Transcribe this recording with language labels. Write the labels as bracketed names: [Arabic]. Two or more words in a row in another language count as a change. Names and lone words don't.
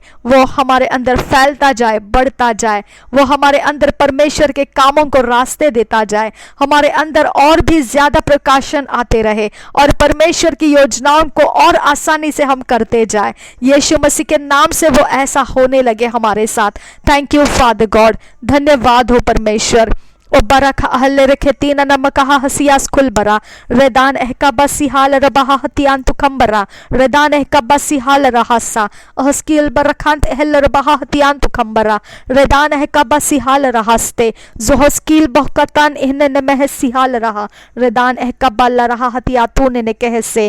[Hindi] वो हमारे अंदर फैलता जाए, बढ़ता जाए। वो हमारे अंदर परमेश्वर के कामों को रास्ते देता जाए, हमारे अंदर और भी ज्यादा प्रकाशन आते रहे, और परमेश्वर की योजनाओं को और आसानी से हम करते जाए। यीशु मसीह के नाम से वो ऐसा होने लगे हमारे साथ। [English] Thank you Father God, [Hindi] धन्यवाद हो परमेश्वर। ओ बरख अहले रखे तीन नमकहा हसियास खुल बरा रेदान एहकबा सिहाल रबहा हतियान तुखंबरा रेदान एहकबा सिहाल रहसा अहस्कील बरखांत एहल रबहा हतियान तुखंबरा रेदान एहकबा सिहाल रहस्ते जोहस्कील बहकतान इहने नमह सिहाल रहा रेदान एहकबा रहा हतियातू ने कह से।